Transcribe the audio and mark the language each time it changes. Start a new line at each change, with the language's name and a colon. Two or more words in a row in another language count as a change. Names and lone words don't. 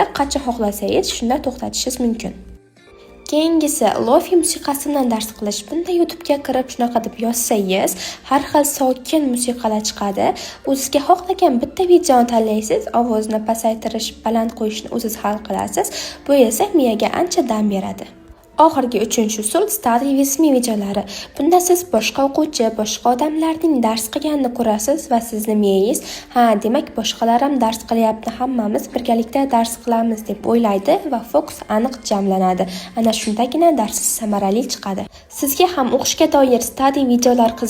Uzbek: Qancha xohlasangiz shunda to'xtatishingiz mumkin. Keyingisi lofi musiqasi bilan dars qilish. Bunda YouTube'ga kirib shunaqa deb yozsangiz, har xil sokin musiqalar chiqadi. O'zingizga xohlagan bitta videoni tanlaysiz, ovozni pasaytirish, baland qo'yishni o'zingiz hal qilasiz. Bu esa miyaga ancha dam beradi. Oxirgi uchinchi usul
English: study with me
Uzbek: videolari. Bunda siz boshqa o'quvchi, boshqa odamlarning dars qilganini ko'rasiz va sizni miyangiz, demak boshqalar ham dars qilyapti, hammamiz birgalikda dars qilamiz deb o'ylaydi va fokus aniq jamlanadi. Ana shundagina darsiz samarali chiqadi. Sizga ham o'qishga doir study videolar qiziqmi?